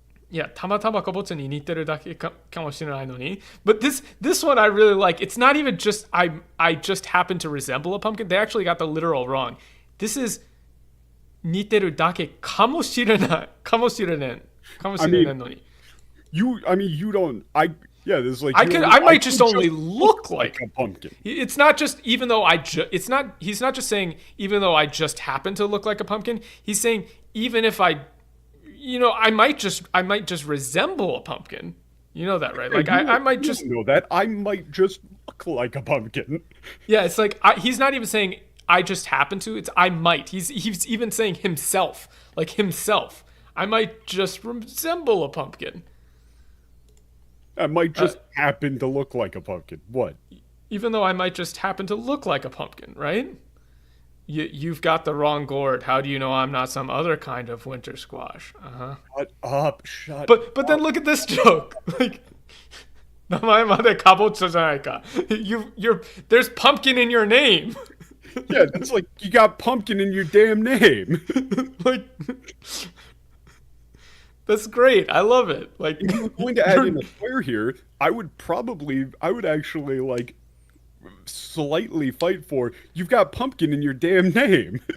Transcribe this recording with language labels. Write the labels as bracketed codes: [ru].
[ja] Yeah, たまたまかぼちゃに似てるだけかもしれないのに. [en] But this one I really like. It's not even just I just happen to resemble a pumpkin. They actually got the literal wrong. This is [ja] 似てるだけかもしれない。かもしれないのに. [en] You don't. Yeah, this is like. I might just only look like a pumpkin. It's not just even though it's not. He's not just saying even though I just happen to look like a pumpkin. He's saying even if I might just resemble a pumpkin. You know that, right? Like I might just know that. I might just look like a pumpkin. Yeah, it's like he's not even saying I just happen to. It's I might. He's even saying himself, like himself. I might just resemble a pumpkin. I might just happen to look like a pumpkin. What? Even though I might just happen to look like a pumpkin, right? You've got the wrong gourd. How do you know I'm not some other kind of winter squash? Shut up. Shut But then look at this joke. [ja] Like, 名前までかぼちゃじゃないか. [en] There's pumpkin in your name. Yeah, that's like you got pumpkin in your damn name. Like, that's great. I love it. Like, if you were going to add in a swear here, I would actually like slightly fight for you've got pumpkin in your damn name.